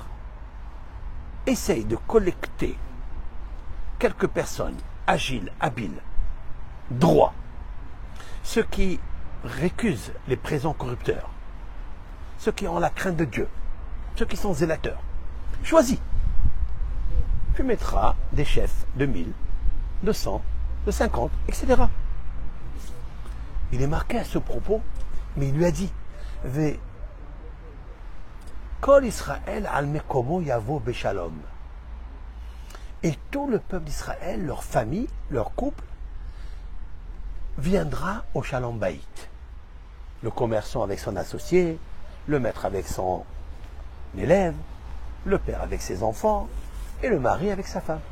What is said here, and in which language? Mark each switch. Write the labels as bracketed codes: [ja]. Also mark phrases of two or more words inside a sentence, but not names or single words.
[fr] Essaye de collecter quelques personnes agiles, habiles, droits, ceux qui récusent les présents corrupteurs, ceux qui ont la crainte de Dieu, ceux qui sont zélateurs. Choisis. Tu mettras des chefs de 1000, de 100, de 50, etc. Il est marqué à ce propos, mais il lui a dit: [he] Kol Israël al mekomo yavo beshalom. [fr] Et tout le peuple d'Israël, leur famille, leur couple, viendra au [he] שלום בית. [fr] Le commerçant avec son associé, le maître avec son élève, le père avec ses enfants et le mari avec sa femme.